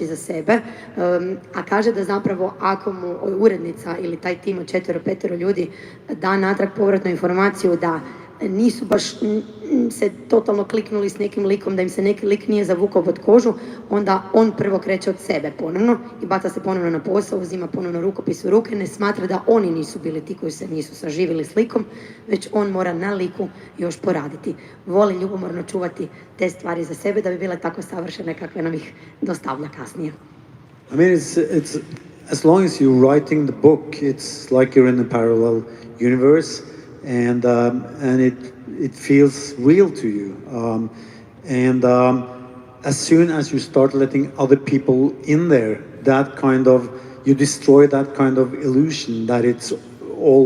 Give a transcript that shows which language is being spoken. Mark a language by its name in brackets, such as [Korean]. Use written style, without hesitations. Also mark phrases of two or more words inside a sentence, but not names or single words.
[Croatian] za sebe, a kaže da zapravo ako mu urednica ili taj tim od 4-5 ljudi da natrag povratnu informaciju da nisu baš se totalno kliknuli s nekim likom, da im se neki lik nije zavukao pod kožu, onda on prvo kreće od sebe ponovno i baca se ponovno na posao, uzima ponovno rukopis u ruke, ne smatra da oni nisu bili ti koji se nisu saživili s likom, već on mora na liku još poraditi. Voli ljubomorno čuvati te stvari za sebe da bi bile tako savršene kakve nam ih dostavlja kasnije. [English] I mean, it's as long as you're writing the book, it's like you're in a parallel universe, and it feels real to you. As soon as you start letting other people in there, you destroy that kind of illusion that it's all.